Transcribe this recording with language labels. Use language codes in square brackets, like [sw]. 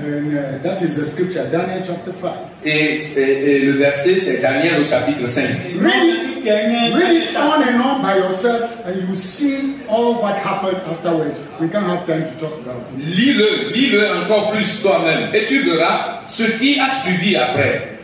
[en] And that is the scripture, Daniel chapter 5. [fr] Et le verset, c'est Daniel au chapitre 5. [en] Read it on and on by yourself and you see all what happened afterwards. We can't have time to talk about it. [fr] Lis-le encore plus toi-même et tu verras ce qui a suivi après.